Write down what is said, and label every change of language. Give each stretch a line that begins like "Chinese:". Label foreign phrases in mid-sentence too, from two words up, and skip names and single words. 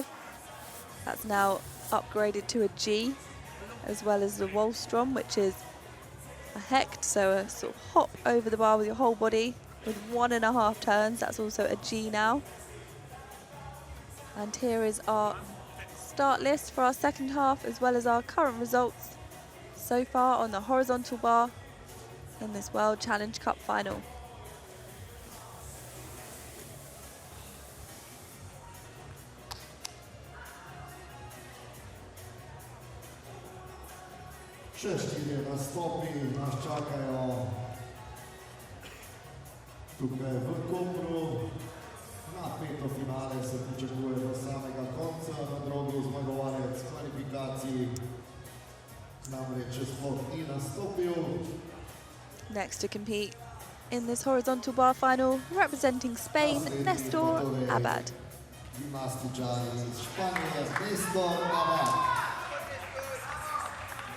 English: That's now upgraded to a G, as well as the Wallstrom, which is a Hecht, so a sort of hop over the bar with your whole body with 1.5 turns. That's also a G now. And here is our start list for our second half, as well as our current results so far on the horizontal bar in this World Challenge Cup final.
Slovenian: Šeštilje nastopi nas čakajo tukaj v Kopru. Napeto finale se pričakuje do samega konca, na drogu zmagovalec kvalifikacij namreč sploh ni nastopil.
English: Next to compete in this horizontal bar final, representing Spain, Néstor Abad.
Slovenian: Gimnastičar iz Španije, Néstor Abad.